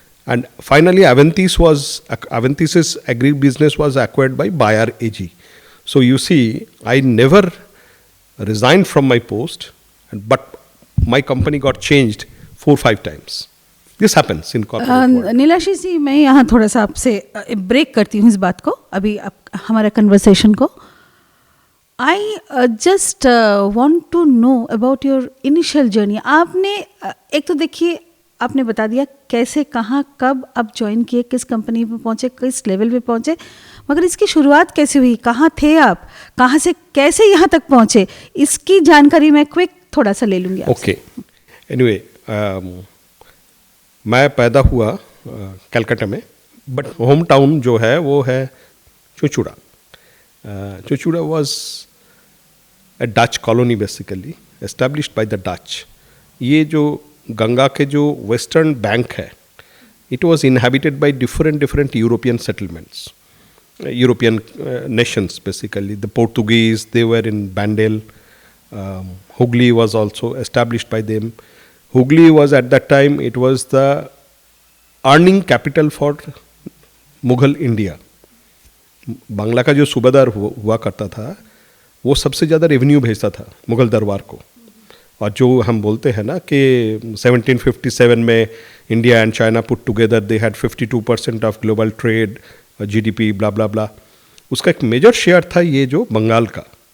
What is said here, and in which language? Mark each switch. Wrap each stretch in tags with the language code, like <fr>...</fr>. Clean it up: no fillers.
<en>And finally, Aventis's agri-business was acquired by Bayer AG. So you see, I never resigned from my post, but my company got changed 4-5 times. This happens in corporate world.</en> <hi>नीलाशीष जी, मैं यहाँ थोड़ा सा आपसे break करती हूँ इस बात को, अभी हमारा कन्वर्सेशन को.</hi> <en>I just want to know about your initial journey.</en> <hi>आपने एक तो देखिए, आपने बता दिया कैसे, कहाँ, कब आप ज्वाइन किए, किस कंपनी पे पहुँचे, किस लेवल पे पहुँचे, मगर इसकी शुरुआत कैसे हुई, कहाँ थे आप, कहाँ से कैसे यहाँ तक पहुँचे, इसकी जानकारी मैं क्विक थोड़ा सा ले लूँगी आपसे. ओके. एनीवे, मैं पैदा हुआ कलकत्ता में, बट होम टाउन जो है वो है Chuchura.</hi> <en>Chuchura was a Dutch colony basically, established by the Dutch.</en> <hi>ये जो गंगा के जो वेस्टर्न बैंक है,</hi> <en>it was inhabited by different European settlements, European nations basically. The Portuguese, they were in Bandel. Hooghly was also established by them. Hooghly was at that time, it was the earning capital for Mughal India.</en> <hi>Bangla का जो सूबादार हुआ करता था, वो सबसे ज़्यादा revenue भेजता था मुगल दरबार को। और जो हम बोलते हैं ना कि 1757 में</hi> <en>India and China put together they had 52% of global trade,</en> <hi>GDP, ब्ला ब्ला ब्ला, उसका एक मेजर शेयर था ये जो बंगाल का।</hi>